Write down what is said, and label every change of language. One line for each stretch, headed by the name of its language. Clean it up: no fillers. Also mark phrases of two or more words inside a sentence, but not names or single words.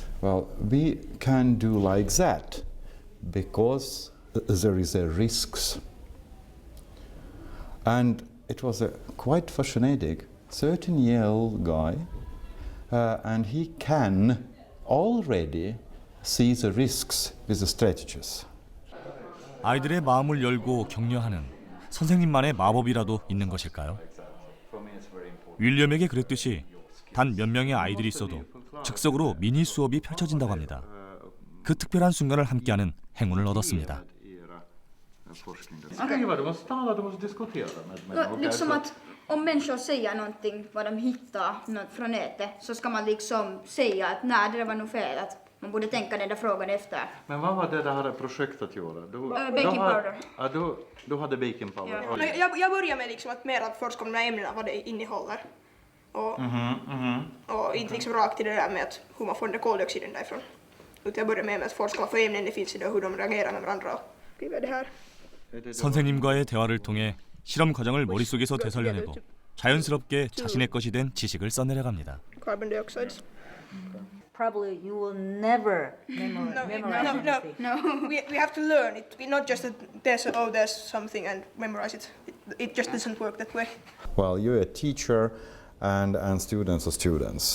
English: Well, we can do like that because there is a risks. And it was a quite fascinating 13-year-old guy, and he can already see the risks with the strategies.
Korean: 아이들의 마음을 열고 격려하는 선생님만의 마법이라도 있는 것일까요? 윌리엄에게 그랬듯이 단 몇 명의 아이들이 있어도 즉석으로 미니 수업이 펼쳐진다고 합니다. 그 특별한 순간을 함께하는 행운을 얻었습니다.
Swedish: Liksom att om människor säger någonting vad de hittar från nätet så ska man liksom säga att nej, det var nog fel, att man borde tänka den där frågan efter. Men vad var det här projektet gjorde?
English: Baking powder.
Swedish: Ja, du hade
English: baking powder.
Swedish: Ja. Jag börjar med liksom att mer att forska om de här ämnena, vad det innehåller. Och inte liksom rakt till det där med att hur man får den där koldioxiden därifrån. Utan jag börjar med att forska vad för ämnen det finns i det och hur de reagerar med varandra och skriver det här.
Korean: 선생님과의 대화를 통해 실험 과정을 머릿속에서 되살려내고 자연스럽게 자신의 것이 된 지식을 써내려갑니다.
English: Carbon dioxide. Probably you will never memorize anything. No. We have to learn it. Not just that there's something and memorize it. It just doesn't work that way. Well, you're a teacher and students are students.